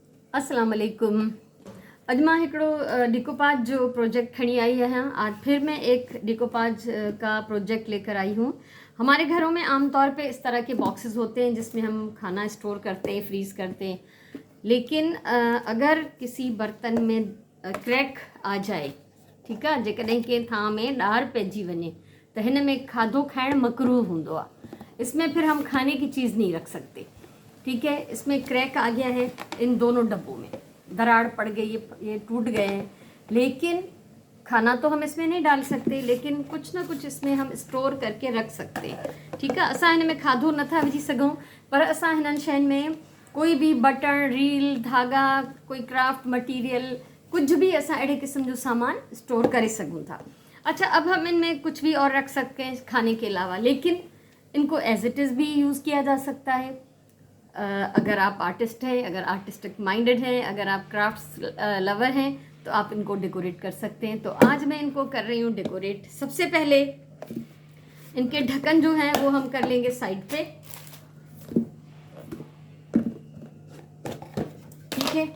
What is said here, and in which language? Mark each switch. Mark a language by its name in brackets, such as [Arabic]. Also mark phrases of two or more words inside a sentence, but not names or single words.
[Arabic] السلام علیکم. [Sindhi] अॼु मां हिकिड़ो डिकोपाज जो प्रोजेक्ट खड़ी आई है। [Urdu] آج پھر میں ایک ڈیکوپاج کا پروجیکٹ لے کر آئی ہوں. ہمارے گھروں میں عام طور پے اس طرح کے باکسز ہوتے ہیں جس میں ہم کھانا اسٹور کرتے ہیں، فریز کرتے ہیں. لیکن اگر کسی برتن میں کریک آ جائے، ٹھیک ہے, [Sindhi] जेकॾहिं कंहिं थां में ॾार पइजी वञे तो हिन में खाधो खाइण मकरूह हूंदो आहे। [Urdu] اس میں پھر ہم کھانے کی چیز نہیں رکھ سکتے۔ ٹھیک ہے، اس میں کریک آ گیا ہے، ان دونوں ڈبوں میں دراڑ پڑ گئی، یہ ٹوٹ گئے ہیں. لیکن کھانا تو ہم اس میں نہیں ڈال سکتے، لیکن کچھ نہ کچھ اس میں ہم اسٹور کر کے رکھ سکتے ہیں. ٹھیک ہے, [Sindhi] असां हिन में खाधो नथा विझी सघूं, पर असां हिननि शयुनि में कोई भी बटन, रील, धागा, कोई [English] craft material, [Sindhi] कुछ भी असां अहिड़े किस्म जो सामान स्टोर करे सघूं था। [Urdu] اچھا، اب ہم ان میں کچھ بھی اور رکھ سکتے ہیں کھانے کے علاوہ، لیکن ان کو [English] as it is [Urdu] بھی یوز کیا جا سکتا ہے. اگر آپ آرٹسٹ ہیں، اگر [English] artistic minded [Urdu] ہیں، اگر آپ [English] crafts lover [Urdu] ہیں، تو آپ ان کو ڈیکوریٹ کر سکتے ہیں. تو آج میں ان کو کر رہی ہوں ڈیکوریٹ۔ سب سے پہلے ان کے ڈھکن جو ہیں وہ ہم کر لیں گے سائیڈ پے، ٹھیک ہے.